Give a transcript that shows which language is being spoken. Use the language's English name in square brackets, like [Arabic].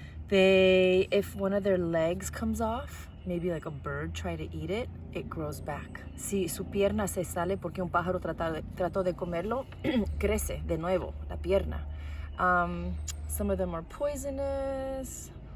[English] If one of their legs comes off, maybe like a bird try to eat it, it grows back. [Spanish] Si su pierna se sale porque un pájaro trató de comerlo, crece de nuevo la pierna. [English] Some of them are poisonous.